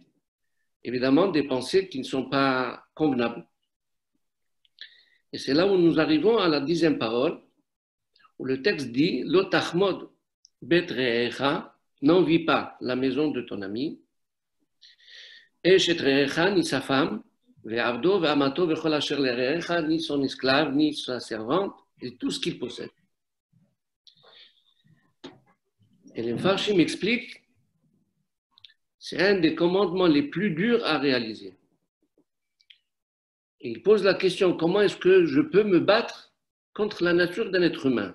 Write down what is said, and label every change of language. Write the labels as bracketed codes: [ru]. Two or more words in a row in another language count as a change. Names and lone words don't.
[fr] Évidemment, des pensées qui ne sont pas convenables. Et c'est là où nous arrivons à la 10e parole, où le texte dit « [he] לא תחמוד בית רעך [fr] » n'envie pas la maison de ton ami, « [he] אשת רעך [fr] » ni sa femme, « [he] ועבדו ואמתו וכל אשר לרעך [fr] » ni son esclave, ni sa servante, et tout ce qu'il possède. Et les Mfarshim explique, c'est un des commandements les plus durs à réaliser. Et il pose la question, comment est-ce que je peux me battre contre la nature d'un être humain?